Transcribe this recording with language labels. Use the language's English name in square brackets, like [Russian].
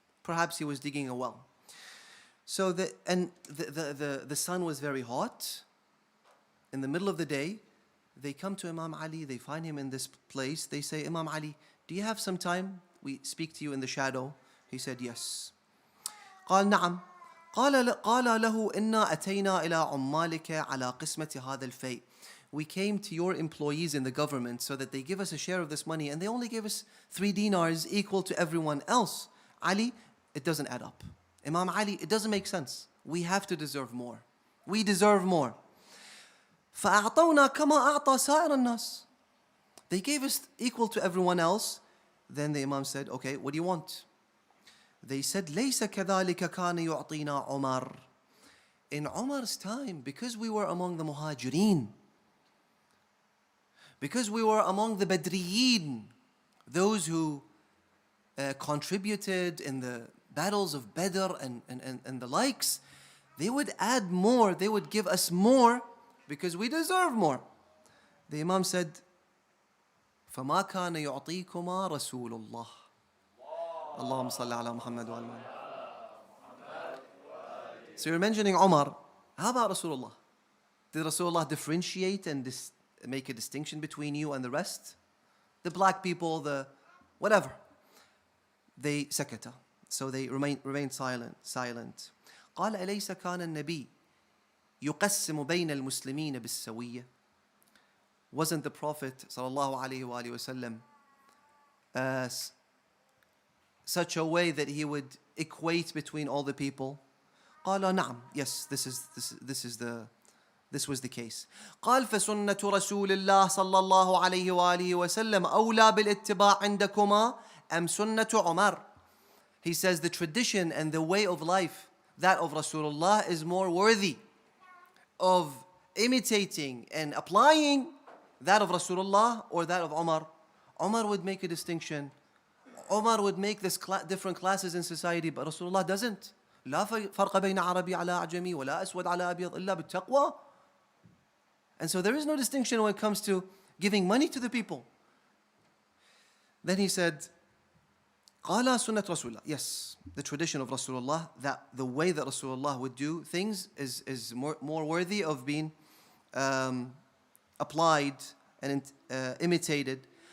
[English] Perhaps he was digging a well. So the sun was very hot. In the middle of the day, they come to Imam Ali, they find him in this place. They say, Imam Ali, do you have some time? We speak to you in the shadow. He said, yes. [Arabic] قال نعم. قال له إنا أتينا إلى عمالك على قسمة هذا الفيء. [English] We came to your employees in the government so that they give us a share of this money, and they only gave us 3 dinars equal to everyone else. Ali, it doesn't add up. Imam Ali, it doesn't make sense. We have to deserve more. We deserve more. [Arabic] فأعطونا كما أعطى سائر الناس. [English] They gave us equal to everyone else. Then the Imam said, okay, what do you want? They said, [Arabic] ليس كذلك كان يعطينا عمر. [English] In Umar's time, because we were among the Muhajirin, because we were among the Badriyin, those who contributed in the battles of Badr and the likes, they would add more, they would give us more because we deserve more. The Imam said, [Arabic] فَمَا كَانَ يُعْطِيكُمَا رَسُولُ اللَّهِ اللهم صل على محمد وعلى محمد. [English] So you're mentioning Umar. How about Rasulullah? Did Rasulullah differentiate and make a distinction between you and the rest? The black people, the whatever. They sakata. So they remained silent. [Arabic] قال أليس كان النبي يقسم بين المسلمين بالسوية? [English] Wasn't the Prophet sallallahu alaihi wasallam such a way that he would equate between all the people? [Arabic] قال نعم. [English] Yes, this was the case. [Arabic] قال فسنة رسول الله صلى الله عليه وآله وسلم أولى بالاتباع عندكما أم سنة عمر? [English] He says the tradition and the way of life, that of Rasulullah, is more worthy of imitating and applying that of Rasulullah or that of Umar, Umar would make a distinction. Umar would make this different classes in society, but Rasulullah doesn't. [Arabic] لا فرق بين عربي على أعجمي ولا أسود على أبيض إلا بالتقوى. [English] And so there is no distinction when it comes to giving money to the people. Then he said, [Arabic] قال سنة رسول الله. [English] Yes, the tradition of Rasulullah, that the way that Rasulullah would do things is more worthy of being applied and imitated.